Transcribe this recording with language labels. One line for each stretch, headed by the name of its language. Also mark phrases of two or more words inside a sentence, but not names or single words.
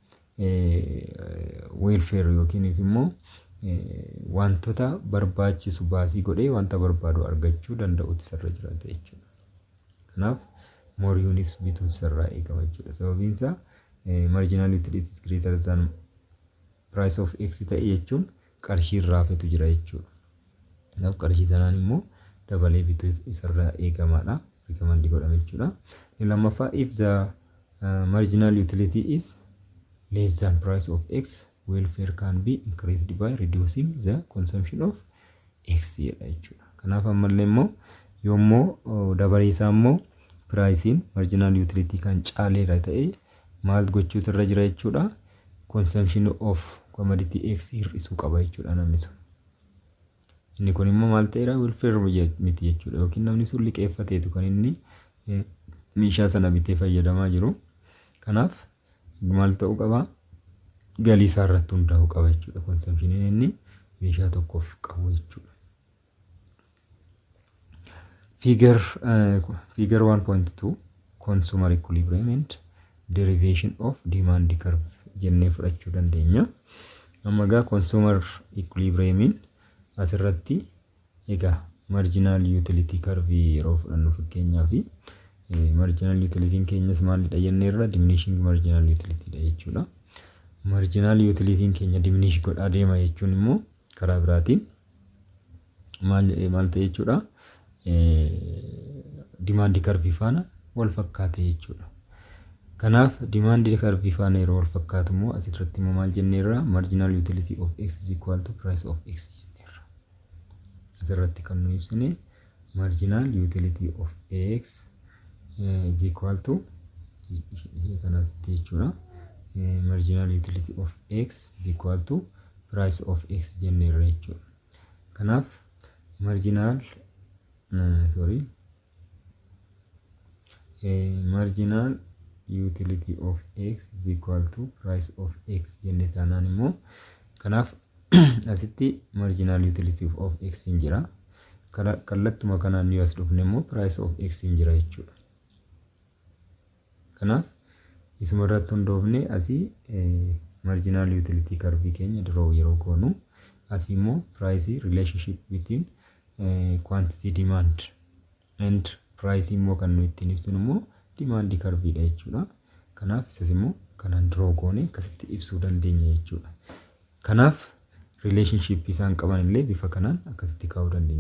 Oromo: Welfare yookiin immoo wantoota barbaachisu baasii godhee wanta barbaadu argachuu danda'utti sarra jiraata jechuudha. Kanaaf
English: more units
Oromo: bituu sarraa eegama jechuudha. Sababiin isaa
English: marginal utility is greater than price of x
Oromo: ta'e jechuun qarshii irraa fetu jira jechuudha. Kanaaf qarshii sanaan immoo dabalee bituu isarraa eegamaadha. Recommend godhama jechuudha.
English: Lammaffaa if the marginal utility is less than price of x, welfare can be increased by reducing the consumption of x
Oromo: jedha jechuudha. Kanaaf ammallee immoo yoommoo dabalee isaa immoo
English: pricing marginal utility
Oromo: kan caaleera ta'e maal gochuutu irra jira jechuudha?
English: Consumption of commodity x
Oromo: hir'isuu qaba jechuudha namni sun. Inni kun immoo maal ta'eera? Welfare miti jechuudha. Yookiin namni sun liqeeffateetu kan inni meeshaa sana bitee fayyadamaa jiru. Kanaaf maal ta'uu qaba? Galii isaa irratti hundaa'uu qaba jechuudha. Consumption inni meeshaa tokkoof qabu jechuudha.
English: Figure 1.2 consumer equilibrium and derivation of demand curve
Oromo: jennee fudhachuu dandeenya. Amma egaa
English: consumer equilibrium
Oromo: asirratti egaa
English: marginal utility curve
Oromo: yeroo fudhannu fakkeenyaaf
English: marginal utility
Oromo: keenyas maalidha jenneerra?
English: Diminishing marginal utility
Oromo: dha jechuudha.
English: Marginal utility
Oromo: keenya diminish godhaa deema jechuun immoo karaa biraatiin maal ta'e jechuudha?
English: Demand curve
Oromo: faana wal fakkaate jechuudha. Kanaaf
English: demand curve
Oromo: faana yeroo wal fakkaatu immoo asirratti immoo maal jenneerra?
English: Marginal utility of x is equal to price of x jenneerra.
Oromo: Asirratti kan nu ibsine
English: marginal utility of x is equal to
Oromo: kanas jechuudha.
English: Marginal utility of x is equal to price of x
Oromo: jenneerra jechuudha.
English: Kanaaf marginal utility of x is equal to price of x
Oromo: jenne taanaan immoo kanaaf asitti
English: marginal utility of x
Oromo: hin jira. Kallattuma kanaan yoo as dhufne immoo
English: price of x
Oromo: hin jira jechuudha. Kanaaf isuma irratti hundoofne asii
English: marginal utility curve
Oromo: keenya draw yeroo goonu asii immoo
English: price relationship between quantity demand and price
Oromo: immoo kan nuyi ittiin ibsinu immoo
English: demand curve
Oromo: dha jechuudha. Kanaaf isas immoo kanaan draw goone akkasitti ibsuu dandeenya jechuudha. Kanaaf relationship isaan qaban illee bifa kanaan akkasitti kaa'uu dandeenya.